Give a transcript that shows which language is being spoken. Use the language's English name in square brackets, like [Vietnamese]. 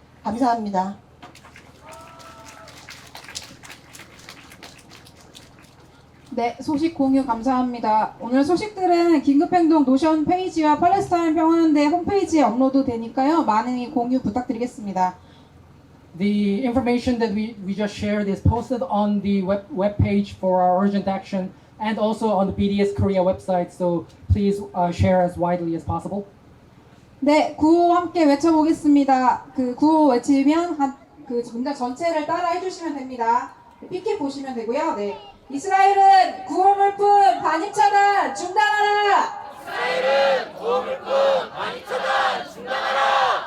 [Korean] 감사합니다. 네, 소식 공유 감사합니다. 오늘 소식들은 긴급행동 노션 페이지와 팔레스타인 평화연대 홈페이지에 업로드 되니까요. 많은 공유 부탁드리겠습니다. [English] The information that we just shared is posted on the web page for our urgent action and also on the BDS Korea website. So please share as widely as possible. [Korean] 네, 구호 함께 외쳐보겠습니다. 그 구호 외치면 그 문장 전체를 따라 해주시면 됩니다. PK 보시면 되고요. 네, 이스라엘은 구호물품 반입차단 중단하라. 이스라엘은 구호물품 반입차단 중단하라.